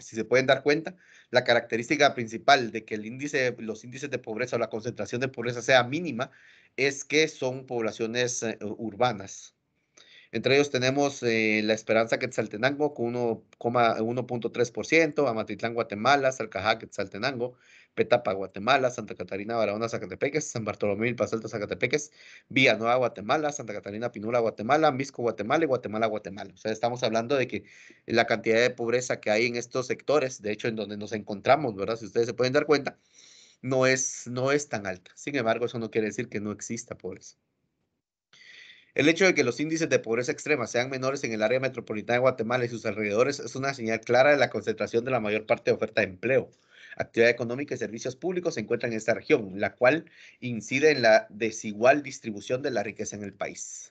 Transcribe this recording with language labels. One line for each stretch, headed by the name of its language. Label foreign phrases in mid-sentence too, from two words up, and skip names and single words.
Spanish: Si se pueden dar cuenta, la característica principal de que los índices de pobreza o la concentración de pobreza sea mínima es que son poblaciones urbanas. Entre ellos tenemos La Esperanza Quetzaltenango con 1.3%, Amatitlán, Guatemala, Salcajá, Quetzaltenango, Petapa, Guatemala, Santa Catarina, Barahona, Zacatepeques, San Bartolomé, Milpas Altas, Zacatepeques, Villanueva, Guatemala, Santa Catarina, Pinula, Guatemala, Mixco, Guatemala y Guatemala, Guatemala. O sea, estamos hablando de que la cantidad de pobreza que hay en estos sectores, de hecho, en donde nos encontramos, ¿verdad? Si ustedes se pueden dar cuenta, no es tan alta. Sin embargo, eso no quiere decir que no exista pobreza. El hecho de que los índices de pobreza extrema sean menores en el área metropolitana de Guatemala y sus alrededores es una señal clara de la concentración de la mayor parte de oferta de empleo, actividad económica y servicios públicos se encuentran en esta región, la cual incide en la desigual distribución de la riqueza en el país.